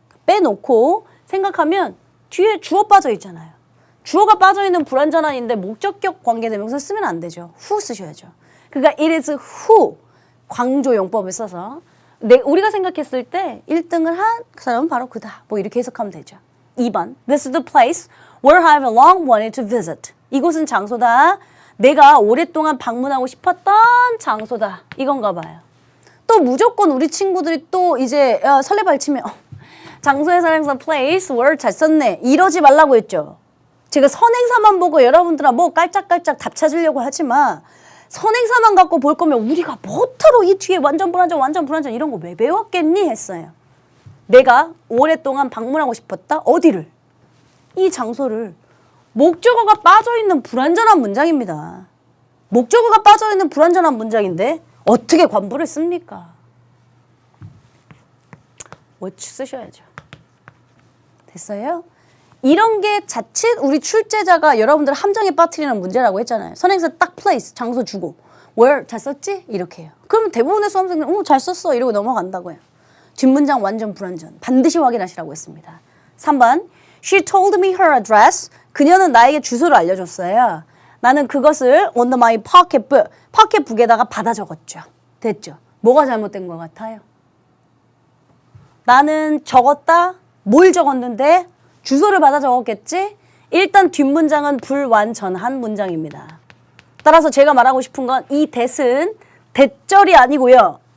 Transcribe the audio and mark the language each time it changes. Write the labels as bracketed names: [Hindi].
[Korean] 빼놓고 생각하면 뒤에 주어 빠져 있잖아요. 주어가 빠져있는 불완전한인데 목적격 관계대명사 쓰면 안 되죠. who 쓰셔야죠. 그러니까 it is who 강조용법을 써서 우리가 생각했을 때 1등을 한 그 사람은 바로 그다. 뭐 이렇게 해석하면 되죠. 2번 [English] This is the place where I have long wanted to visit. [Korean] 이곳은 장소다. 내가 오랫동안 방문하고 싶었던 장소다. 이건가 봐요. 또 무조건 우리 친구들이 또 이제 설레발치면 장소의 선행사 place, where 잘 썼네. 이러지 말라고 했죠. 제가 선행사만 보고 여러분들아 뭐 깔짝깔짝 답 찾으려고 하지만 선행사만 갖고 볼 거면 우리가 뭐하러 이 뒤에 완전 불완전 이런 거 왜 배웠겠니 했어요. 내가 오랫동안 방문하고 싶었다. 어디를? 이 장소를. 목적어가 빠져있는 불완전한 문장입니다. 목적어가 빠져있는 불완전한 문장인데 어떻게 관부를 씁니까? what 쓰셔야죠. 됐어요? 이런 게 자칫 우리 출제자가 여러분들 함정에 빠뜨리는 문제라고 했잖아요. 선행사 딱 place, 장소 주고 where 잘 썼지? 이렇게 해요. 그러면 대부분의 수험생들은 잘 썼어 이러고 넘어간다고요. 뒷문장 완전 불완전. 반드시 확인하시라고 했습니다. 3번 [English] She told me her address. [Korean] 그녀는 나에게 주소를 알려줬어요. 나는 그것을 [English] on my pocketbook, [Korean] 포켓북에다가 받아 적었죠. 됐죠? 뭐가 잘못된 것 같아요? 나는 적었다? 뭘 적었는데? 주소를 받아 적었겠지? 일단 뒷문장은 불완전한 문장입니다. 따라서 제가 말하고 싶은 건 이 that은 대절이 아니고요.